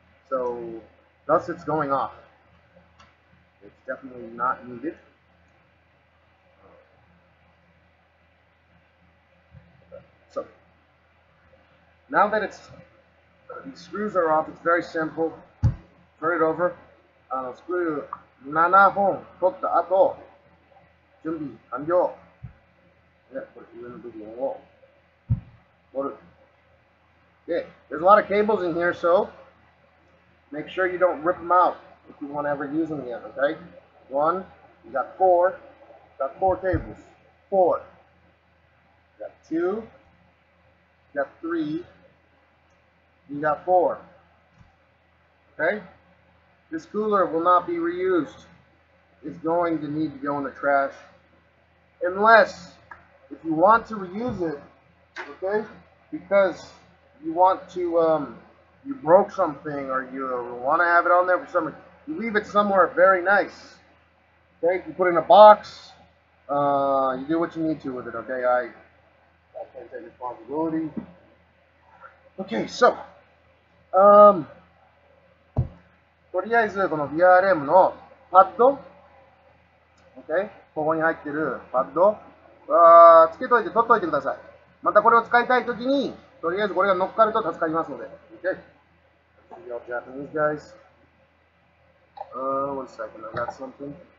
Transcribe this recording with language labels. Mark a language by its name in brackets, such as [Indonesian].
[English] So, thus it's going off. It's definitely not needed. So, now that these screws are off, it's very simple. Turn it over. [Japanese] Screw 7本取った後、準備完了。で、これ上の部分を取る。 [English] Okay, there's a lot of cables in here, so make sure you don't rip them out if you want to ever use them again, okay? 1, you got 4 cables. 4. You got 2, you got 3, you got 4. Okay? This cooler will not be reused. It's going to need to go in the trash. Unless, if you want to reuse it, okay, because you want to, you broke something or you want to have it on there for something, you leave it somewhere very nice. Okay, you put it in a box, you do what you need to with it, okay? I can't take responsibility. Okay, so, [Japanese] とりあえずこの VRM のパッド、 [English] okay? [Japanese] ここに入ってるパッド、つけといて取っといてください。またこれを使いたいときに、とりあえずこれが乗っかると助かりますので。 [English] Okay? Y'all Japanese guys. One second, I got something.